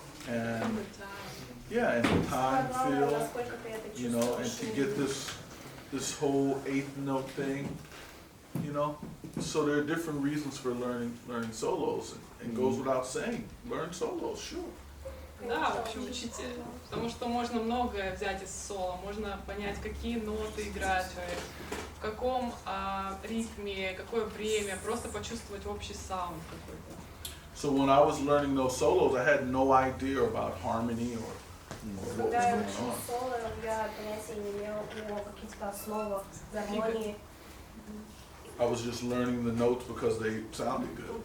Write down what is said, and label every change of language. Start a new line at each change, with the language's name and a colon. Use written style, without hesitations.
English: And yeah, and the time feel, you know, and to get this whole eighth note thing, you know. So there are different reasons for learning solos. And goes without saying, learn solos, sure.
Russian: Да, вообще учите, потому что можно многое взять из соло, можно понять, какие ноты играет человек, в каком ритме, какое время, просто почувствовать общий саунд какой-то.
English: So when I was learning those solos, I had no idea about harmony or what was
Russian: Когда я
English: going
Russian: учила
English: on.
Russian: соло, я понятия не имела о каких-то основах гармонии.
English: I was just learning the notes because they sounded good.